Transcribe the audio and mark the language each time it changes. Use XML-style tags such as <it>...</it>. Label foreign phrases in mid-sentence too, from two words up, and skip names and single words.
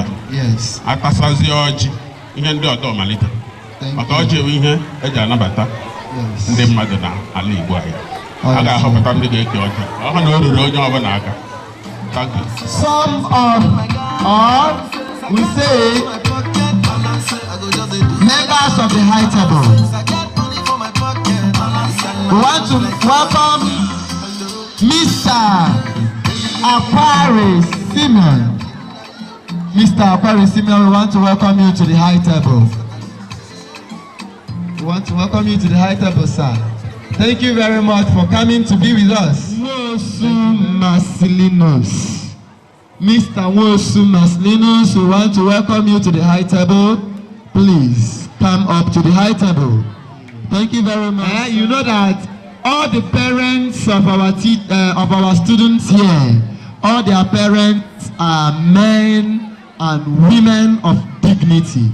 <en>Yes.</en> <ig>Atasazi ọjị ihe ndị ọdọ malite maka ọjị ewe ihe eji anabata ndị mmadụ na ala Igbo anyị. A ga-ahọpụta ndị ga-eke ọjị ọhụ na o ruru onye ọbụla aka.</ig> <en>Some of us will say members of the high table. We want to welcome Mr. Aquarius Simeon. Mr. Aquarius Simeon, we want to welcome you to the high table. We want to welcome you to the high table, sir. Thank you very much for coming to be with us. Wosu Maslinos. Mr. Wosu Maslinos, we want to welcome you to the high table. Please come up to the high table. Thank you very much. You know that all the parents of our students here, all their parents are men and women of dignity.</en>